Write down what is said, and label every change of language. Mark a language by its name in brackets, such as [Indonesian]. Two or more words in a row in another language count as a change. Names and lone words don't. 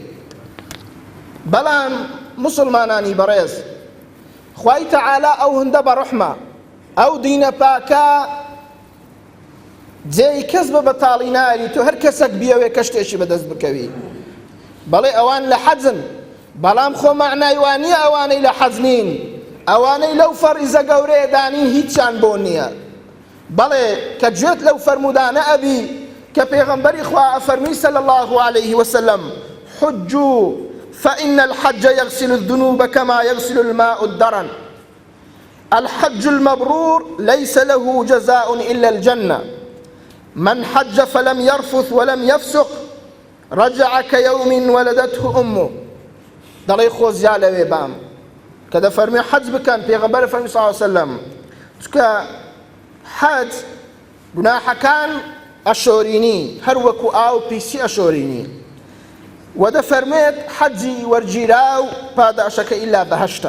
[Central Kurdish] بەڵام مسلمانانی بەڕێز، خوای تەعالا ئەو هەندە بەڕەحمە، ئەو دینە پاکە جێی کەس بە بەتاڵی ناری، تۆ هەر کەسێک بیەوێ کە شتێکی بەدەست بکەوی. بەڵێ ئەوان لە حەجن، بەڵام خۆ معنای وان نییە ئەوانەی لە حەج نین، ئەوانەی لەو فەریزە گەورەیە دانین هیچیان بۆ نییە. بەڵێ کە گوێت لەو فەرمودانە ئەبی کە پێغەمبەری خوا ئەفەرمی [Arabic] صلی الله عليه وسلم: حجوا فإن الحج يغسل الذنوب كما يغسل الماء الدرن. الحج المبرور ليس له جزاء إلا الجنة. من حج فلم يرفث ولم يفسق رجع كيوم ولدته أمه. [Central Kurdish] دەڵێ خۆزیا لەوێ بام کە دەفەرمێ حەج بکەن، پێغەمبەر فەرمی [Arabic] صلی الله علیه وسلم، [Central Kurdish] چونکە حەج گوناحەکان ئەشۆرینی، هەر وەکو ئاو پیسی ئەشۆرینی. و دەفەرمێت حەجی وەرگیراو پاداشەکە ئیلا بەهەشتە.